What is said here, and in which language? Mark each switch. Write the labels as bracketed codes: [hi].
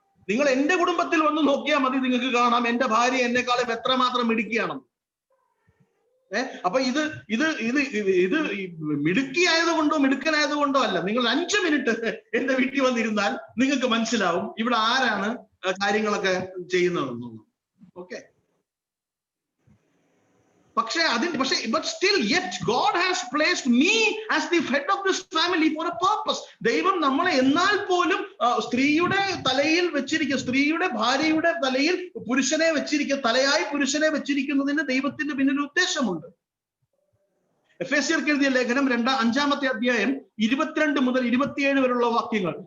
[ml] നിങ്ങൾ എന്റെ കുടുംബത്തിൽ വന്ന് നോക്കിയാൽ മതി, നിങ്ങൾക്ക് കാണാം എന്റെ ഭാര്യ എന്നെക്കാളും എത്രമാത്രം മിടുക്കിയാണെന്ന്. അപ്പൊ ഇത് ഇത് ഇത് ഇത് മിടുക്കിയായതുകൊണ്ടോ മിടുക്കനായതുകൊണ്ടോ അല്ല. നിങ്ങൾ 5 മിനിറ്റ് എന്റെ വീട്ടിൽ വന്നിരുന്നാൽ നിങ്ങൾക്ക് മനസ്സിലാവും ഇവിടെ ആരാണ് കാര്യങ്ങളൊക്കെ ചെയ്യുന്നതെന്നുള്ളത്. [en] Okay, but still yet God has placed me as the head of this family for a purpose. [ml] ദൈവം നമ്മളെ എന്നാൽ പോലും സ്ത്രീയുടെ തലയിൽ വെച്ചിരിക്കുക, സ്ത്രീയുടെ ഭാര്യയുടെ തലയിൽ പുരുഷനെ വെച്ചിരിക്കുക, തലയായി പുരുഷനെ വെച്ചിരിക്കുന്നതിന് ദൈവത്തിന്റെ പിന്നിൽ ഉദ്ദേശമുണ്ട്. എഫേസ്യർക്ക് എഴുതിയ ലേഖനം 5-ാമത്തെ അധ്യായം 22 മുതൽ 27 വരെയുള്ള വാക്യങ്ങൾ.